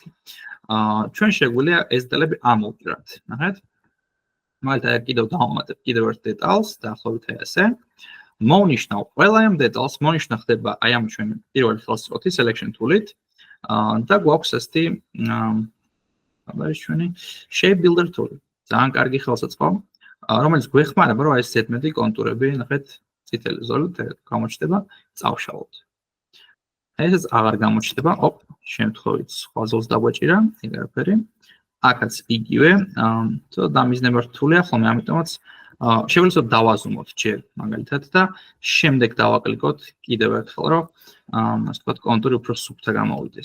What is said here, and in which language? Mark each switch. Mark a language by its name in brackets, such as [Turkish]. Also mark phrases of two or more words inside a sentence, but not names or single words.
[Georgian] ჩვენ შეგვიძლია ეს დეტალები ამოვჭრათ. ნახეთ. მაგალითად კიდევ დავამატებ კიდევ ერთ დეტალს, დაახლოებით აი ასე. მოვნიშნავ ყველა ამ დეტალს, მოვნიშნა ხდება აი ამ ჩვენ პირველი ხელსაწყოთი [English] selection tool- [Georgian] ით. და გვაქვს ასეთი ჩვენი [English] shape builder tool. [Georgian] ძალიან კარგი ხელსაწყო, რომელიც გვეხმარება, რომ ეს ზედმეტი კონტურები, ნახეთ, წითელი ზოლით გამოჩნდება, წავშალოთ. ესეც აღარ გამოჩნდება, შემთხვევით სხვა ზოლს დაგვაჭირა, ეგ არაფერი. აქაც იგივე, დამიზნება რთულია ხოლმე, ამიტომაც შეგვიძლია დავაზუმოთ ჯერ მაგალითად და შემდეგ დავაკლიკოთ კიდევ ერთხელ, რომ ასე ვთქვათ, კონტური უფრო სუფთა გამოვიდეს.